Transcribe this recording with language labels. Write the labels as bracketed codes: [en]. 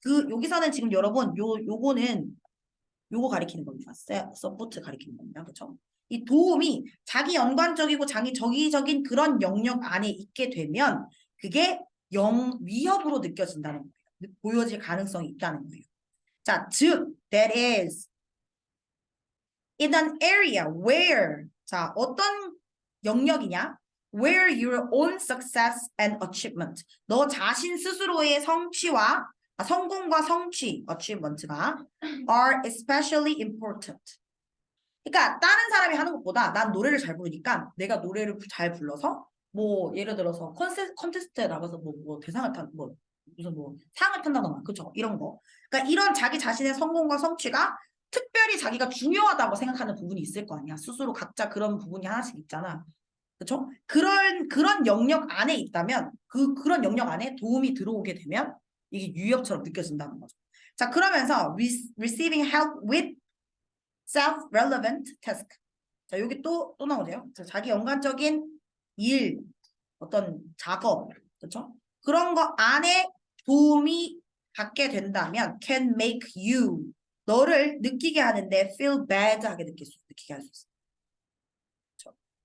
[ko] 여기서는 지금 여러분, 요거 가리키는 겁니다. 서포트 가리키는 겁니다. 그쵸? 이 도움이 자기 연관적이고 자기 적의적인 그런 영역 안에 있게 되면 그게 위협으로 느껴진다는 거예요. 보여질 가능성이 있다는 거예요. 자, 즉, [en] that is in an area where [ko] 자, 어떤 영역이냐? [en] Where your own success and achievement [ko] 너 자신 스스로의 성공과 성취 [en] achievement가 are especially important. [ko] 그러니까 다른 사람이 하는 것보다 난 노래를 잘 부르니까 내가 노래를 잘 불러서 뭐 예를 들어서 콘테스트에 나가서 뭐 대상을 뭐 무슨 뭐 상을 탄다거나 그쵸 이런 거. 그러니까 이런 자기 자신의 성공과 성취가 특별히 자기가 중요하다고 생각하는 부분이 있을 거 아니야. 스스로 각자 그런 부분이 하나씩 있잖아. 그쵸? 그런 영역 안에 있다면 그런 영역 안에 도움이 들어오게 되면 이게 유협처럼 느껴진다는 거죠. 자, 그러면서 [en] receiving help with self-relevant task. [ko] 자, 여기 또 나오네요. 자, 자기 연관적인 일, 어떤 작업, 그렇죠? 그런 거 안에 도움이 받게 된다면 [en] can make you [ko] 너를 느끼게 하는데 [en] feel bad [ko] 하게 느끼게 할 수 있어요. 그렇죠?